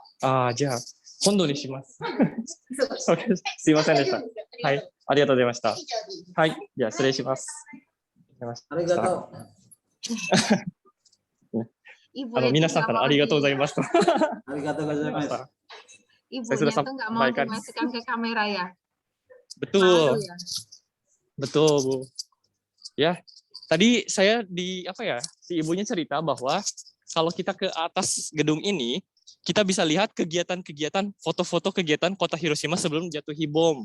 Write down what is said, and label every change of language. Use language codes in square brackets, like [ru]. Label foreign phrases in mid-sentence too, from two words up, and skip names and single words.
[ja] ああ、じゃあ今度にします。すいませんでした。はい、ありがとうございました。はい、じゃあ失礼します。ありがとう。皆さんからありがとうございます。ありがとうございます。 [id] Ibunya tuh nggak mau dimasukkan ke kamera ya? Betul. Betul, Bu. Ya, tadi saya si ibunya cerita bahwa kalau kita ke atas gedung ini, kita bisa lihat kegiatan-kegiatan, foto-foto kegiatan kota Hiroshima sebelum jatuhi bom.